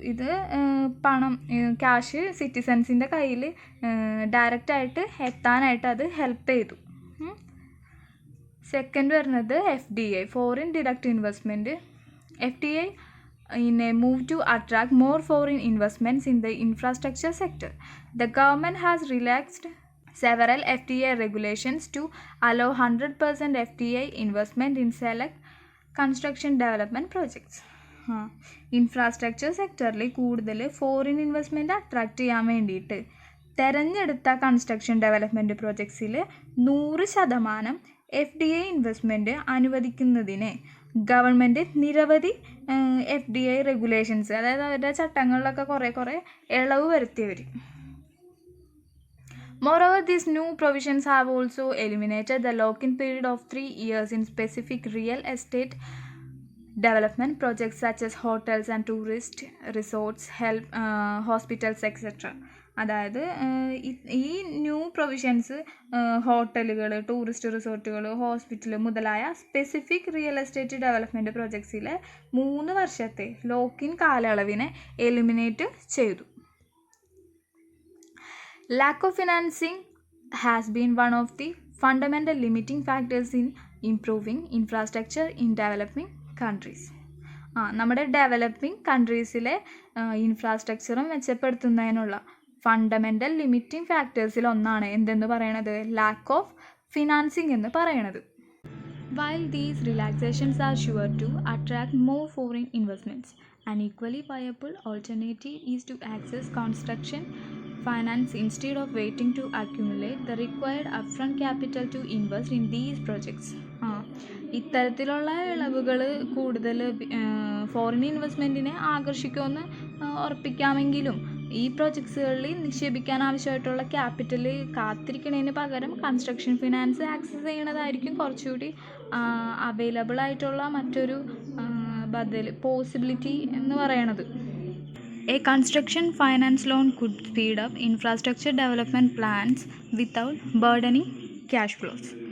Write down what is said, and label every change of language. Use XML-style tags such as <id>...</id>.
<ml>ഇത് പണം ക്യാഷ് സിറ്റിസൺസിൻ്റെ കയ്യിൽ ഡയറക്റ്റായിട്ട് എത്താനായിട്ട് അത് ഹെൽപ്പ് ചെയ്തു. സെക്കൻഡ് വരുന്നത് FDI, foreign direct investment.</ml> <en>FDI in a move to attract more foreign investments in the infrastructure sector. The government has relaxed several FDI regulations to allow 100% FDI investment in select construction development projects.</en> <ml>Infrastructure സെക്ടറിൽ കൂടുതൽ foreign investment attract ചെയ്യാൻ വേണ്ടിയിട്ട് തിരഞ്ഞെടുത്ത construction development പ്രോജക്ട്സിൽ 100% FDI investment അനുവദിക്കുന്നതിന് government നിരവധി FDI regulations, അതായത് അവരുടെ ചട്ടങ്ങളിലൊക്കെ കുറേ ഇളവ് വരുത്തിയവർ.</ml> <en>Moreover, these new provisions have also eliminated the lock-in period of 3 years in specific real estate development projects such as hotels and tourist resorts, hospitals, etc.</en> <ml>അതായത് ഈ new provisions ഹോട്ടലുകൾ, tourist റിസോർട്ടുകൾ, hospital മുതലായ specific real estate development പ്രോജക്ട്സിലെ 3 വർഷത്തെ ലോക്കിൻ കാലയളവിനെ eliminate ചെയ്തു.</ml> <en>Lack of financing has been one of the fundamental limiting factors in improving infrastructure in developing countries.</en> <ml>നമ്മുടെ developing കൺട്രീസിലെ ഇൻഫ്രാസ്ട്രക്ചറും മെച്ചപ്പെടുത്തുന്നതിനുള്ള fundamental limiting ഫാക്ടേഴ്സിൽ ഒന്നാണ് എന്തെന്ന് പറയണത്, ലാക്ക് ഓഫ് ഫിനാൻസിങ് എന്ന് പറയണത്.</ml> <en>While these relaxations are sure to attract more foreign investments, an equally viable alternative is to access construction finance instead of waiting to accumulate the required upfront capital to invest in these projects.</en> <ml>ഇത്തരത്തിലുള്ള ഇളവുകൾ കൂടുതൽ foreign ഇൻവെസ്റ്റ്മെൻറ്റിനെ ആകർഷിക്കുമെന്ന് ഉറപ്പിക്കാമെങ്കിലും ഈ പ്രോജക്ട്സുകളിൽ നിക്ഷേപിക്കാൻ ആവശ്യമായിട്ടുള്ള capital കാത്തിരിക്കുന്നതിന് പകരം construction finance access ചെയ്യണതായിരിക്കും കുറച്ചുകൂടി available ആയിട്ടുള്ള മറ്റൊരു പോസിബിലിറ്റി എന്ന് പറയണത്.</ml> <en>A construction finance loan could speed up infrastructure development plans without burdening cash flows.</en>